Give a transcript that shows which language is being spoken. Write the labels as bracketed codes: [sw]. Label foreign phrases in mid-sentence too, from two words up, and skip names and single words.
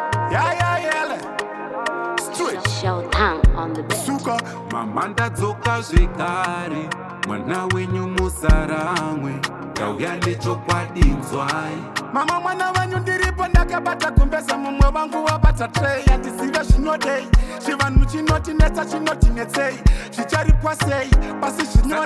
[en] Ya, ya, yele. Switch. Showtime on the beat. [sn] Suka, mama ndadzoka zvekare, mwana wenyu musaramwe, ndauya nechokwadi nzwai. Mama mwana wanyu ndiripo ndakabata kumbeza mumwe wangu wabata tray. Handisive zvinodei, chivanhu chinotinetsa chinotinetsei, zvicharipwa sei, pasi zvinorei.